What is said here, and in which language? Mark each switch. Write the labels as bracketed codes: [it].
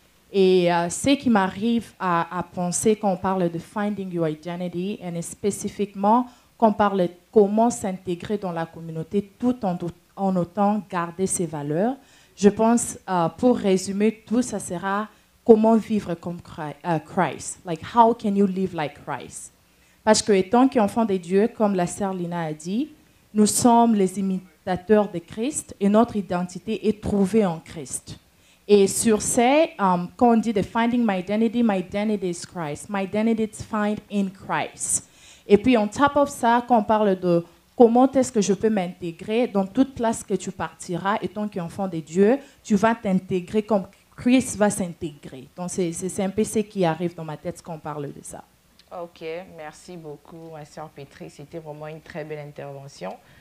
[fr] Et ce qui m'arrive à penser quand on parle de Finding Your Identity, et spécifiquement quand on parle de comment s'intégrer dans la communauté tout en autant garder ses valeurs, je pense, pour résumer tout, ça sera comment vivre comme Christ. [en] Like, how can you live like Christ? [fr] Parce que étant qu'enfants de Dieu, comme la sœur Lina a dit, nous sommes les imitateurs de Christ et notre identité est trouvée en Christ. Et sur ce, quand on dit de [en] Finding my identity is Christ. My identity is found in Christ. [fr] Et puis, [en] on top of [fr] ça, quand on parle de comment est-ce que je peux m'intégrer, dans toute place que tu partiras, étant qu'enfant de Dieu, tu vas t'intégrer comme Christ va s'intégrer. Donc, c'est un peu ce qui arrive dans ma tête quand on parle de ça. Ok, merci beaucoup, ma sœur Pétrice. C'était vraiment une très belle intervention.